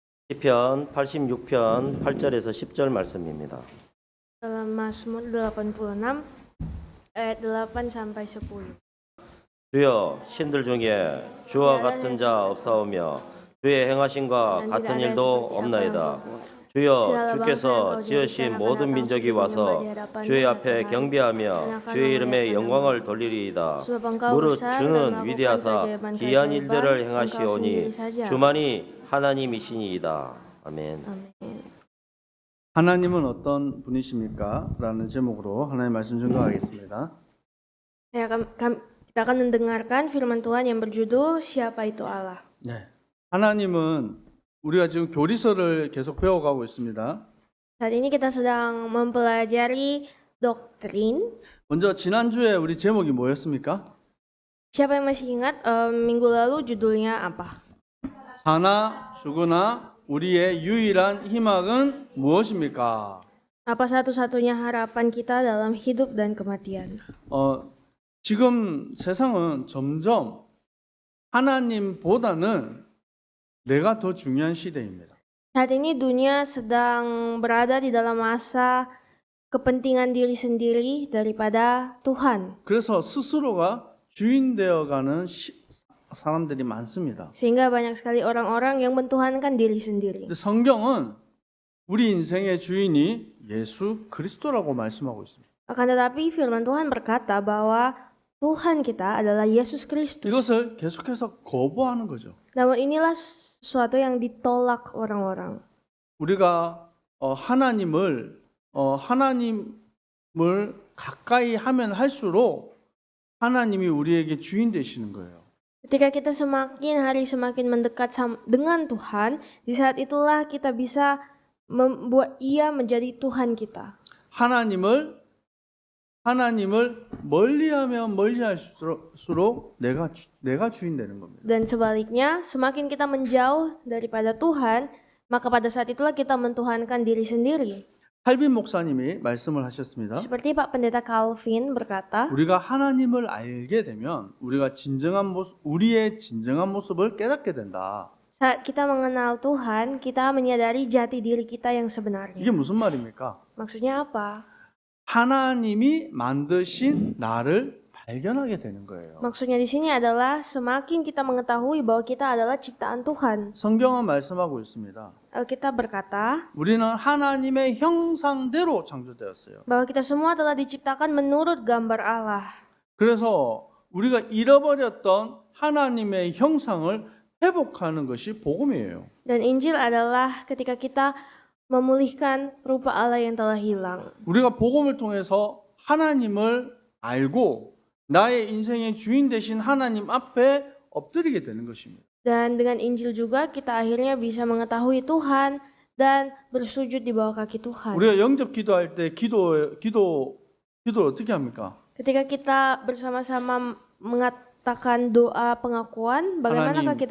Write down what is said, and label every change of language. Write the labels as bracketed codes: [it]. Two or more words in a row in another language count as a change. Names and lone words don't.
[ko] 시편 86편 8절에서 10절 말씀입니다. [id] Dalam Mazmur 86 ayat 8 sampai 10. [ko] 주여, 신들 중에 주와 같은 자 없사오며 주의 행하심과 같은 일도 없나이다. 주여, 주께서 지으신 모든 민족이 와서 주의 앞에 경배하며 주의 이름에 영광을 돌리리이다. 무릇 주는 위대하사 기이한 일들을 행하시오니 주만이 하나님이시니이다. 아멘. 하나님은 어떤 분이십니까? 라는 제목으로 하나님 말씀 증거하겠습니다. [id] Kita akan mendengarkan firman Tuhan yang berjudul Siapa itu Allah. [ko] 네. 하나님은 우리가 지금 교리서를 계속 배워가고 있습니다. [id] Saat ini kita sedang mempelajari doktrin. [ko] 먼저 지난주에 우리 제목이 뭐였습니까? [id] Siapa yang masih ingat minggu lalu judulnya apa? [ko] 사나 죽으나 우리의 유일한 희망은 무엇입니까? [id] Apa satu-satunya harapan kita dalam hidup dan kematian? [ko] 지금 세상은 점점 하나님보다는 내가 더 중요한 시대입니다. [id] Saat ini dunia sedang berada di dalam masa kepentingan diri sendiri daripada Tuhan. [ko] 그래서 스스로가 주인 되어가는 사람들이 많습니다. [id] Sehingga banyak sekali orang-orang yang mentuhankan diri sendiri. [ko] 근데 성경은 우리 인생의 주인이 예수 그리스도라고 말씀하고 있습니다. [id] Akan tetapi firman Tuhan berkata bahwa Tuhan kita adalah Yesus Kristus. [ko] 이것을 계속해서 거부하는 거죠. [id] Namun inilah sesuatu yang ditolak orang-orang. [ko] 우리가 하나님을 가까이 하면 할수록 하나님이 우리에게 주인 되시는 거예요. [id] Ketika kita semakin mendekat dengan Tuhan, di saat itulah kita bisa membuat Ia menjadi Tuhan kita. [ko] 하나님을 멀리하면 멀리할수록 내가 주인 되는 겁니다. [id] Dan sebaliknya, semakin kita menjauh daripada Tuhan, maka pada saat itulah kita mentuhankan diri sendiri. [ko] 칼빈 목사님이 말씀을 하셨습니다. [id] Seperti Pak Pendeta Calvin berkata, [ko] 우리가 하나님을 알게 되면 우리의 진정한 모습을 깨닫게 된다. [id] saat kita mengenal Tuhan, kita menyadari jati diri kita yang sebenarnya. [ko] 이게 무슨 말입니까? [id] Maksudnya apa? [ko] 하나님이 만드신 나를 발견하게 되는 거예요. [id] Maksudnya di sini adalah semakin kita mengetahui bahwa kita adalah ciptaan Tuhan. [ko] 성경은 말씀하고 있습니다. [id] Alkitab berkata [ko] 우리는 하나님의 형상대로 창조되었어요. [id] bahwa kita semua telah diciptakan menurut gambar Allah. [ko] 그래서 우리가 잃어버렸던 하나님의 형상을 회복하는 것이 복음이에요. [id] Dan Injil adalah ketika kita memulihkan rupa Allah yang telah hilang. [ko] 우리가 복음을 통해서 하나님을 알고 나의 인생의 주인 되신 하나님 앞에 엎드리게 되는 것입니다. [id] Dan dengan Injil juga kita akhirnya bisa mengetahui Tuhan dan bersujud di bawah kaki Tuhan. [ko] 우리가 영접 기도할 때 기도를 어떻게 합니까? [id] Ketika kita bersama-sama mengatakan doa pengakuan, bagaimanakah [ko] 하나님,